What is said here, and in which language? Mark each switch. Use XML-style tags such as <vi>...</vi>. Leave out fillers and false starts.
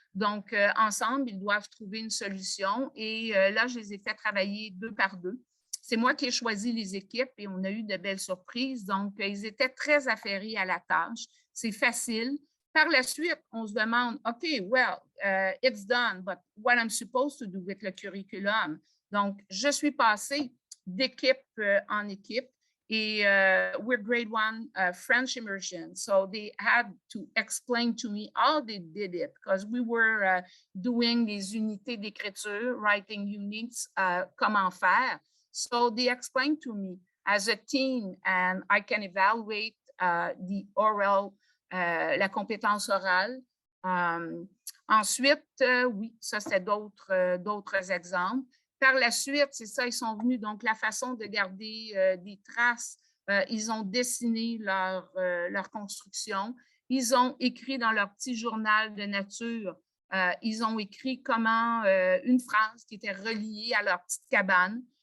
<fr>Donc, ensemble, ils doivent trouver une solution. Et là, je les ai fait travailler 2 par 2. C'est moi qui ai choisi les équipes et on a eu de belles surprises. Donc, ils étaient très affairés à la tâche. C'est facile. Par la suite, on se demande,</fr> <en>OK, well, it's done, but what I'm supposed to do with le curriculum?</en> <fr>Donc, je suis passée d'équipe en équipe.</fr> <en>Et we're grade 1 French immersion. So they had to explain to me how they did it because we were doing</en> <fr>des unités d'écriture,</fr> <en>writing units,</en> <fr>comment faire.</fr> <en>So they explained to me as a team and I can evaluate the oral,</en> <fr>la compétence orale. Ensuite, oui, ça c'est d'autres exemples. Par la suite, c'est ça, ils sont venus. Donc, la façon de garder des traces, ils ont dessiné leur construction. Ils ont écrit dans leur petit journal de nature, ils ont écrit comment une phrase qui était reliée à leur petite cabane.</fr>